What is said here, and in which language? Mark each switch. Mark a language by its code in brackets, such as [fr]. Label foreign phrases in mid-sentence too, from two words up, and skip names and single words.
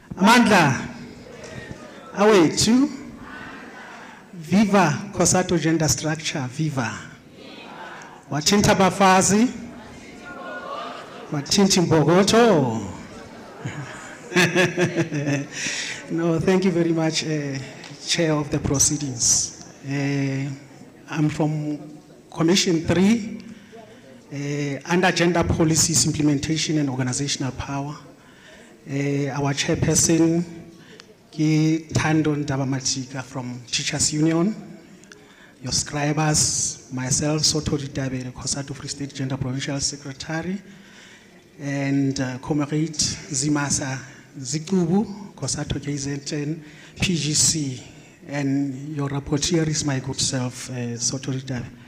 [zu] Amandla. Awethu. [en] Viva Cosatu gender structure, viva. [zu] Wathinta bafazi. Wathinta Mbogoto. [en] No, thank you very much, Chair of the proceedings. I'm from Commission 3, under Gender Policies, Implementation and Organizational Power. Our chairperson, Ki Tando Ndabamatika from Teachers Union, your scribers, myself, Sotori Dabe, Cosatu Free State Gender Provincial Secretary, and Comrade Zimasa Zikubu, Cosatu KZN, PGC, and your rapporteur is my good self, Sotori Dabe.